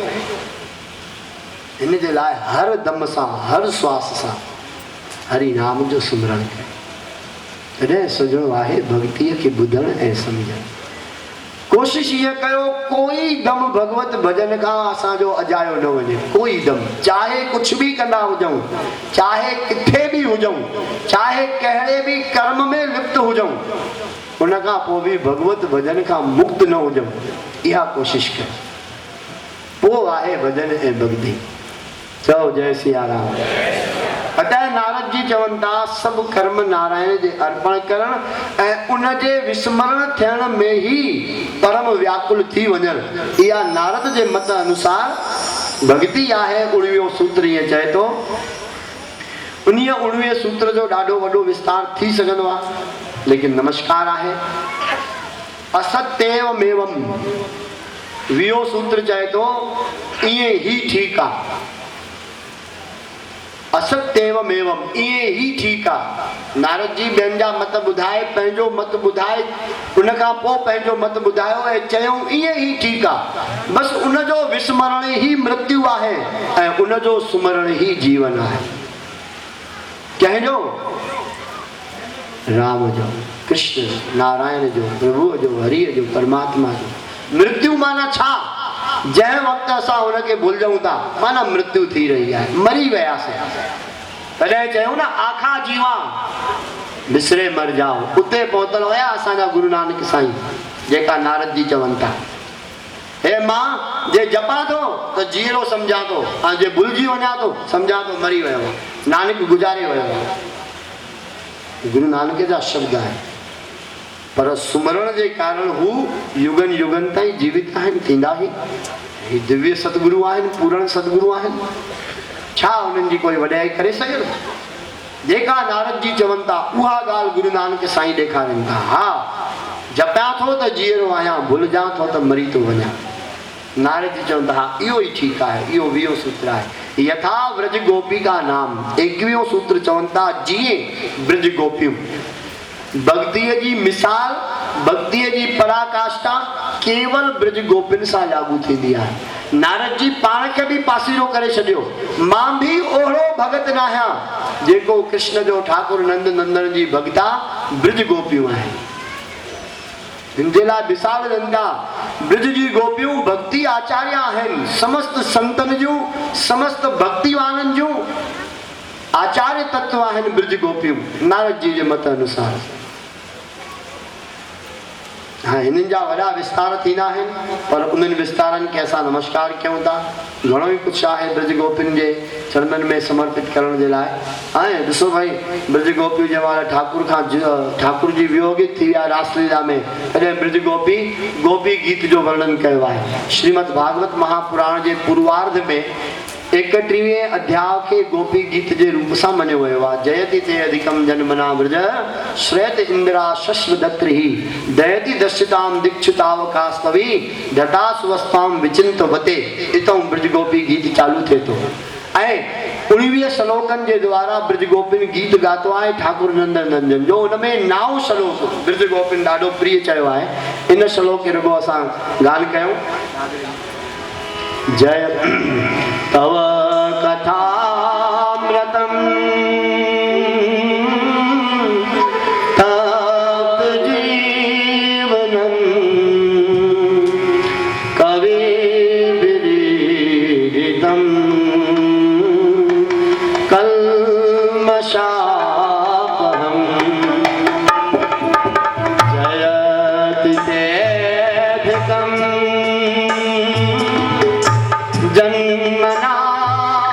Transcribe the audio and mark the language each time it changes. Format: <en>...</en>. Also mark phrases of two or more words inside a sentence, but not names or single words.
<sd>हिन जे लाइ हर दम सां, हर श्वास सां हरि नाम जो सिमरन कयो। तॾहिं सजणो आहे भक्तीअ खे ॿुधण ऐं सम्झण। कोशिश ईअं कयो कोई दम भगवत भजन खां असांजो अजायो न वञे, कोई दम, चाहे कुछ भी कंदा हुजऊं, चाहे किथे भी हुजऊं, चाहे कहिड़े भी कर्म में लिप्त हुजऊं, उन खां पोइ भी भगवत भजन खां मुक्त न हुजऊं, इहा कोशिश कयो। पोइ आहे भजन ऐं भक्ति। चओ जय सिया राम। अतः नारद जी चवनि था सभु कर्म नारायण जे अर्पण करण ऐं उन जे विस्मरण थियण में ही परम व्याकुल थी वञण, इहा नारद जे मत अनुसार भक्ति आहे। 19 सूत्र ईअं चए थो, उन 19 सूत्र जो ॾाढो वॾो विस्तार थी सघंदो आहे, लेकिन नमस्कार आहे।</sd> <sa>असत्येव मेवम</sa> <sd>20 सूत्र चए थो ईअं ही ठीकु आहे।</sd> <sa>असत्येवम एवम</sa> <sd>इहे ही ठीकु आहे। नारद जी ॿियनि जा मत ॿुधाए, पंहिंजो मत ॿुधाए, उन खां पोइ पंहिंजो मत ॿुधायो ऐं चयूं इहे ही ठीकु आहे। बसि उनजो विस्मरण ही मृत्यु आहे ऐं उनजो सुमरण ही जीवन आहे। कंहिंजो? राम जो, कृष्ण नारायण जो, प्रभुअ जो, हरिअ जो, परमात्मा जो। मृत्यु माना छा? जंहिं वक़्त असां हुनखे भुलिजऊं था माना मृत्यु थी रही आहे, मरी वियासीं। तॾहिं चयूं न</sd> <pa>ਆਖਾ ਜੀਵਾ ਵਿਸਰੈ ਮਰ ਜਾਓ।</pa> <sd>उते पहुतल हुया असांजा गुरु नानक साईं, जेका नारद जी चवनि था, हे मां जे जपां थो त जीअरो सम्झां थो, ऐं जे भुलिजी वञा थो सम्झां थो मरी वियो आहे, नानक गुज़ारे वियो आहे। गुरु नानक जा शब्द आहिनि, पर सुमरण जे कारण हू युगन युगन ताईं जीवित आहिनि, थींदा ही दिव्य सतगुरु आहिनि, पूर्ण सतगुरु आहिनि। छा उन्हनि जी कोई वॾाई करे सघे? जेका नारद जी चवनि था उहा ॻाल्हि गुरु नानक साईं ॾेखारनि था। हा, जपियां थो त जीअरो आहियां, भुलिजां थो त मरी थो वञा। नारद जी चवनि था हा इहो ई ठीकु आहे। इहो 20 सूत्र आहे।</sd> <sa>यथा व्रज गोपी का नाम</sa> <sd>21 सूत्र चवनि था जीअं ब्रज गोपियूं। भक्तीअ जी मिसाल, भक्तीअ जी पराकाष्ठा केवल ब्रज गोपिन सां लागू थींदी आहे। नारद जी पाण खे बि पासीरो करे छॾियो, मां भी ओहिड़ो भगत न आहियां जेको कृष्ण जो ठाकुर नंद नंदन जी भक्ता ब्रज गोपियूं आहिनि। हिन जे लाइ मिसाल ॾियनि था, ब्रज जी गोपियूं भक्ति आचार्य आहिनि, समस्त संतन जूं, समस्त भक्तिवाननि जूं आचार्य तत्व आहिनि ब्रज गोपियूं, नारद जी जे मत अनुसार। हाँ, हिननि जा वॾा विस्तार थींदा आहिनि, पर उन्हनि विस्तारनि खे असां नमस्कार कयूं था। घणो ई कुझु आहे ब्रज गोपियुनि जे चरणनि में समर्पित करण जे लाइ। ऐं ॾिसो भाई, ब्रज गोपियूं जंहिं महिल ठाकुर जी वियोगित थी विया रासलीला में, तॾहिं ब्रज गोपी गीत जो वर्णन कयो आहे। श्रीमद भागवत महापुराण जे पूर्वार्ध में 31वें अध्याय खे गोपी गीत जे रूप सां मञियो वियो आहे।</sd> <sa>जयति ते अधिकम जन्मना व्रज श्रेत इंदिरा शश्वदत्रिहि दयति दश्यताम दीक्षितावकास्तवी धता सुवस्ताम विचिंत वते।</sa> <sd>इतों ब्रज गोपी गीत चालू थिए थो ऐं 19 श्लोकनि जे द्वारा ब्रज गोपिन गीत गातो आहे ठाकुर नंदन नंदन जो। हुन में 9 श्लोक ब्रज गोपिन ॾाढो प्रिय चयो आहे। इन श्लोक खे रुगो असां ॻाल्हि कयूं।</sd> <sa>जय तव कथामृतम तप्त जीवनम कवि विदितम कल्मषापहम जयति तेऽधिकम् जन्मना</sa>